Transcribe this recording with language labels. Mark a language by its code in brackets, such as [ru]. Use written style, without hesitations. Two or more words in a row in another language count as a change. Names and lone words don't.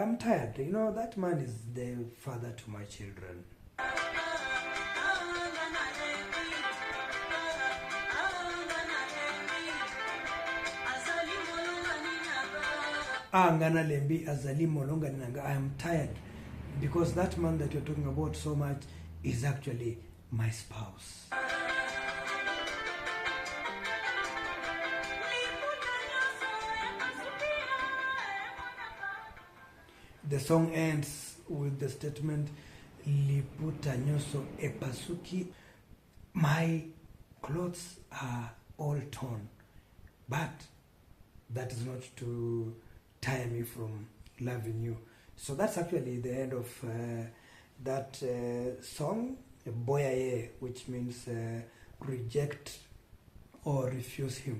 [en] I'm tired. You know, that man is the father to my children. [ln] Angana lembi azali molonga nanga. [en] I am tired because that man that you're talking about so much is actually my spouse. The song ends with the statement [ln] liputa nyoso epasuki. [en] My clothes are all torn, but that is not to tire me from loving you. So that's actually the end of that song, Boya, which means reject or refuse him.